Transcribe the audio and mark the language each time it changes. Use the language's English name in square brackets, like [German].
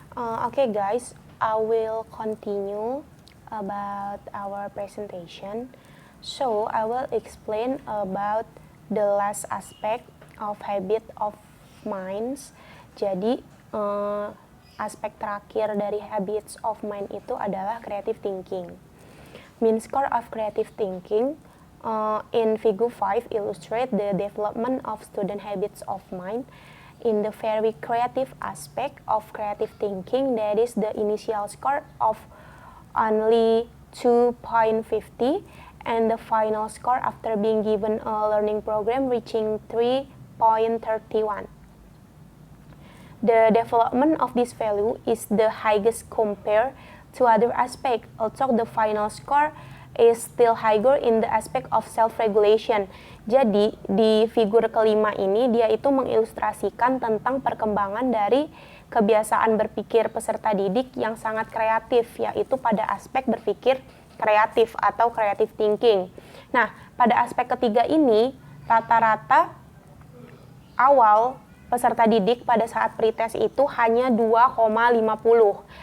[English] Okay guys, I will continue about our presentation. So I will explain about the last aspect of habit of minds. [Indonesian] Jadi aspek terakhir dari habits of mind itu adalah creative thinking. [English] Mean score of creative thinking in Figure 5 illustrate the development of student habits of mind. In the very creative aspect of creative thinking, that is the initial score of only 2.50 and the final score after being given a learning program reaching 3.31. The development of this value is the highest compared to other aspects, although the final score is still higher in the aspect of self-regulation. [Indonesian] Jadi di figur kelima ini dia itu mengilustrasikan tentang perkembangan dari kebiasaan berpikir peserta didik yang sangat kreatif, yaitu pada aspek berpikir kreatif atau creative thinking. Nah, pada aspek ketiga ini rata-rata awal peserta didik pada saat pretest itu hanya 2,50.